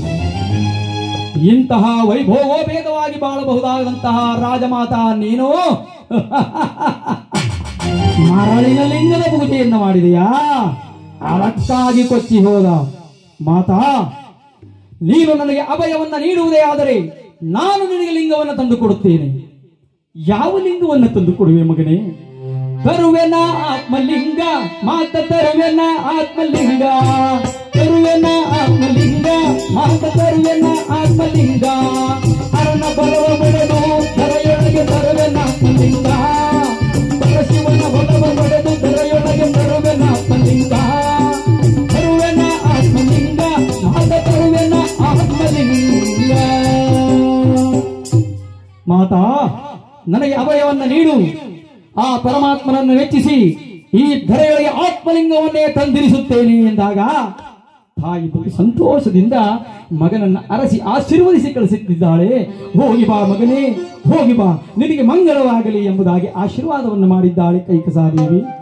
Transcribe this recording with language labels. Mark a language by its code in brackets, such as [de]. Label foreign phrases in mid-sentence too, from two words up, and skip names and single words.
[kn] ಇಂತಹ ವೈಭೋಗೋಪೇತವಾಗಿ ಬಾಳಬಹುದಾದಂತಹ ರಾಜಮಾತಾ ನೀನು ಮರಳಿನ ಲಿಂಗದ ಪೂಜೆಯನ್ನು ಮಾಡಿದೆಯಾ? ಅದಕ್ಕಾಗಿ ಕೊಚ್ಚಿ ಹೋದ. ಮಾತಾ, ನೀನು ನನಗೆ ಅಭಯವನ್ನ ನೀಡುವುದೇ ಆದರೆ ನಾನು ನಿನಗೆ ಲಿಂಗವನ್ನು ತಂದು ಕೊಡುತ್ತೇನೆ. ಯಾವ ಲಿಂಗವನ್ನು ತಂದು ಕೊಡುವೆ ಮಗನೇ? ತರುವೆನ ಆತ್ಮಲಿಂಗ, ಮಾತ ತರುವೆನ ಆತ್ಮಲಿಂಗ, ತರುವೆನ ಆತ್ಮಲಿಂಗ, ಮಾತ ತರುವೆನ ಆತ್ಮಲಿಂಗ, ಅರಣ ಬಲವ ಬಡೆದು ಧರೆಯೊಳಗೆ ತರುವೆನ ಆತ್ಮಲಿಂಗ, ಶಿವನ ಬಲವ ಬಡೆದು ಧರೆಯೊಳಗೆ ತರುವೆನ ಆತ್ಮಲಿಂಗ, ತರುವೆನ ಆತ್ಮಲಿಂಗ, ಮಾತ ತರುವೆನ ಆತ್ಮಲಿಂಗ. ಮಾತಾ, ನನಗೆ ಅಭಯವನ್ನ ನೀಡು. ಆ ಪರಮಾತ್ಮನನ್ನು ಮೆಚ್ಚಿಸಿ ಈ ಧರೆಯೊಳಗೆ ಆತ್ಮಲಿಂಗವನ್ನೇ ತಂದಿರಿಸುತ್ತೇನೆ ಎಂದಾಗ ತಾಯಿ ಬಹು ಸಂತೋಷದಿಂದ ಮಗನನ್ನ ಅರಸಿ ಆಶೀರ್ವದಿಸಿ ಕಳಿಸುತ್ತಿದ್ದಾಳೆ. ಹೋಗಿ ಬಾ ಮಗನೇ, ಹೋಗಿ ಬಾ, ನಿನಗೆ ಮಂಗಳವಾಗಲಿ ಎಂಬುದಾಗಿ ಆಶೀರ್ವಾದವನ್ನು ಮಾಡಿದ್ದಾಳೆ ಕೈಕಸಾದೇವಿ.